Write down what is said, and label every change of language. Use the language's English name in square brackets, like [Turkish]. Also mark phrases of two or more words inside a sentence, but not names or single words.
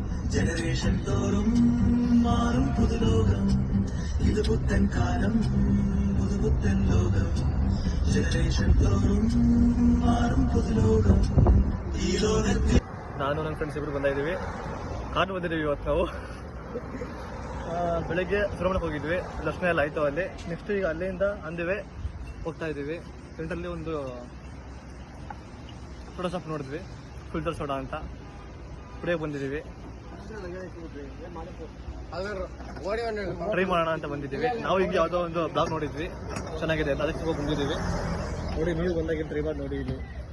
[Malayalam] ജനറേഷൻ തോറും മാറും പുതുലോകം ഇത് പുത്തൻ കാലം പുതുപുത്തൻ ലോകം ജനറേഷൻ തോറും മാറും പുതുലോകം [Kannada] ಈ ಲೋಕಕ್ಕೆ ನಾನು ನನ್ನ ಫ್ರೆಂಡ್ಸ್ ಇಬ್ಬರು ಬಂದ ಇದ್ದೀವಿ ಕಾಡು ಬಂದಿದ್ದೀವಿ ಇವತ್ತು ನಾವು ಬೆಳಗ್ಗೆ ಸುಬ್ರಹ್ಮಣ್ಯಕ್ಕೆ ಹೋಗಿದ್ವಿ ದರ್ಶನ ಎಲ್ಲ ಆಯಿತು ಅಲ್ಲಿ ನೆಕ್ಸ್ಟ್ ಈಗ ಅಲ್ಲಿಂದ ಅಂದಿವೆ ಹೋಗ್ತಾ ಇದ್ದೀವಿ ಫ್ರೆಂಟಲ್ಲಿ ಒಂದು ಸೋಡಾ ಶಾಪ್ ನೋಡಿದ್ವಿ ಫಿಲ್ಟರ್ ಸೋಡಾ ಅಂತ ಕುಡಿಯೋಕೆ ಬಂದಿದ್ದೀವಿ ಟ್ರೈ ಮಾಡೋಣ ಅಂತ ಬಂದಿದ್ದೀವಿ ನಾವು ಈಗ ಯಾವುದೋ ಒಂದು ಬ್ಲಾಗ್ ನೋಡಿದ್ವಿ ಚೆನ್ನಾಗಿದೆ ಅಂತ ಅದಕ್ಕೆ ಹೋಗಿ ಬಂದಿದ್ದೀವಿ ನೋಡಿ ನೀವು ಬಂದಾಗಿನ ಟ್ರೈ ಮಾಡಿ ನೋಡಿ ಇಲ್ಲಿ